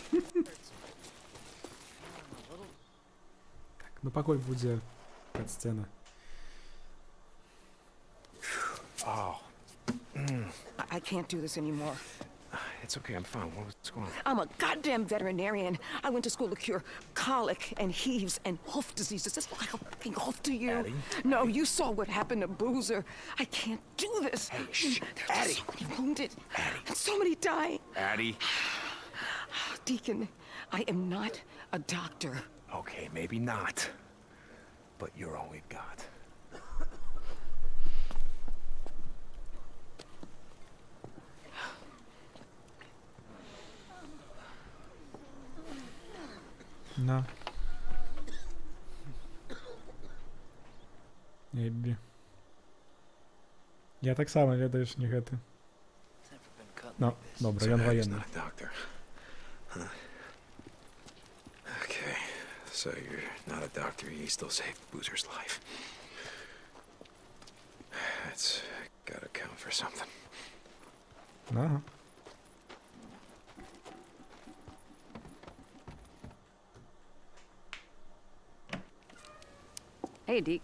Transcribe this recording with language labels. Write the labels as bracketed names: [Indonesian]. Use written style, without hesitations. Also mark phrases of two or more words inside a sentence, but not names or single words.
[Belarusian] Так, ну пакуль будзе кат-сцена. [English] Oh. I can't do this anymore. It's okay, I'm fine. What's going on? I'm a goddamn veterinarian. I went to school to cure colic and heaves and hoof diseases. Does this look like a fucking hoof to you? Addie? No, you saw what happened to Boozer. I can't do this. Hey, shh, There's Addie. so many wounded. And so many dying. Addie? Deacon, I am not a doctor. Okay, maybe not. But you're all we've got. [Belarusian] На. Ебі. Я так само, ведаеш, не гэты. Ну, добре, ён военный. [English] Not a doctor. Huh. Okay, so you're not a doctor, you still saved Boozer's life. That's gotta count for something. Ага. Hey, Deke.